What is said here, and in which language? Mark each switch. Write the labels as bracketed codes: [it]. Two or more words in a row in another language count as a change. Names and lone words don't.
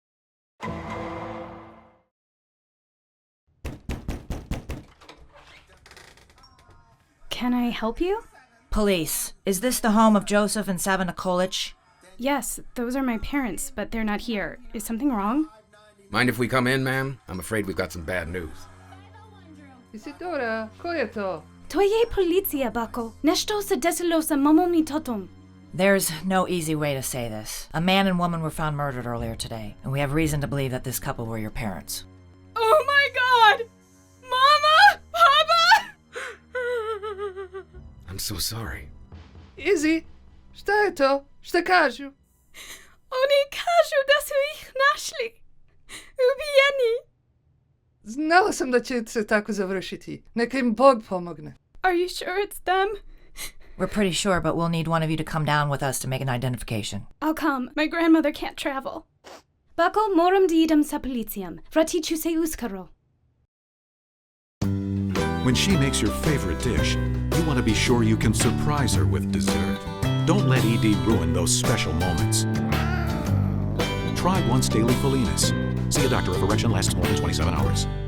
[en] Can I help you? Police, is this the home of Joseph and Sava Nikolic? Yes, those are my parents, but they're not here. Is something wrong? Mind if we come in, ma'am? I'm afraid we've got some bad news. [sr] Isidora, ko je to? To je policija, bako. Nešto se desilo sa mamom i tatom. [en] There's no easy way to say this. A man and woman were found murdered earlier today, and we have reason to believe that this couple were your parents. Oh my god! Mama! Papa! I'm so sorry. [sr] Izzy, šta je to? Šta kažu? Oni kažu da su ih našli. Ubijeni. Znala sam da će se tako završiti. Neka im Bog pomogne. [en] Are you sure it's them? We're pretty sure, but we'll need one of you to come down with us to make an identification. I'll come. My grandmother can't travel. [sr] Bako moram da idem sa policijom. Vratiću se uskoro. [en] When she makes your favorite dish, you want to be sure you can surprise her with dessert. Don't let ED ruin those special moments. Try once daily Felinas. See a doctor if erection lasts more than 27 hours.